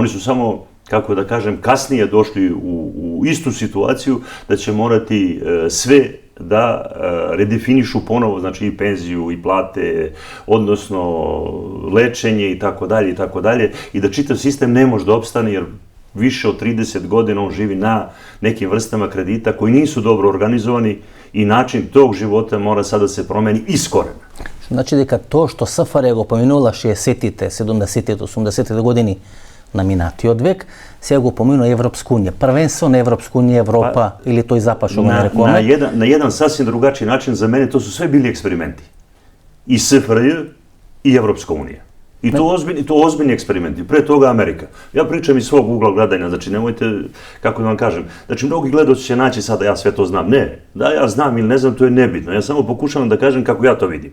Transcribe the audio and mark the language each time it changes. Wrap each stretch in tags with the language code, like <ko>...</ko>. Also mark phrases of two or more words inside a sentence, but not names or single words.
<sr>Oni su samo, kako da kažem, kasnije došli u istu situaciju da će morati sve da redefinišu ponovo, znači i penziju i plate, odnosno lečenje i tako dalje, i da čitav sistem ne može da opstane, jer više od 30 godina on živi na nekim vrstama kredita koji nisu dobro organizovani i način tog života mora sada da se promeni iz korena.</sr> <mk>Значи дека тоа што СФР го поминула 60-тите, 70-тите, 80-тите години на минатиот век, сега го поминува Европска унија. Првенство на Европска унија, Европа или тој запад што го нарекуваме.</mk> <sr>На jedan sasvim drugačiji način, za mene to su sve bili eksperimenti. I SFRJ i Evropska unija. I to ozbiljni eksperimenti. Pre toga Amerika. Ja pričam iz svog ugla gledanja, znači nemojte, kako da vam kažem, znači mnogi gledaoci će naći sada ja sve to znam. Ne, da ja znam ili ne znam, to je nebitno. Ja samo pokušavam da kažem kako ja to vidim.</sr>